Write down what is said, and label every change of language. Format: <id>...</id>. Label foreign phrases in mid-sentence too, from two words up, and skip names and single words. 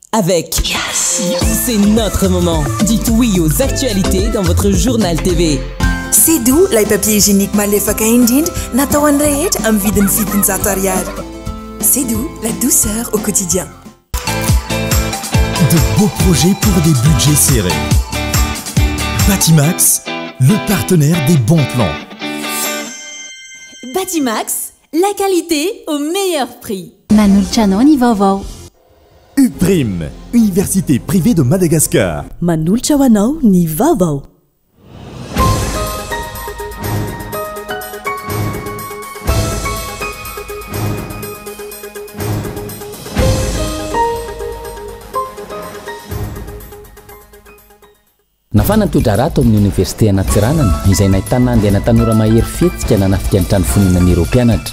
<fr>avec. Yes. C'est notre moment. Dites oui aux actualités dans votre journal TV. C'est doux, les papiers hygiéniques</fr> <mg>malefaka indrindra natao any rehetra amin'ny vidiny fitonjato ariary.</mg> <fr>C'est doux, la douceur au quotidien. De beaux projets pour des budgets serrés. Batimax, le partenaire des bons plans. Batimax, la qualité au meilleur prix.</fr> <mg>Manoltranao vaovao.</mg> <fr>UPRIM, Université privée de Madagascar.</fr> <mg>Manoltra ho anao ny vaovao. Nafana toedrarato amin'ny université anatsiranana izay nahitana andeha tanora mahery fihetsika nanafika ny trano fonenan'ny ireo mpianatra.</mg>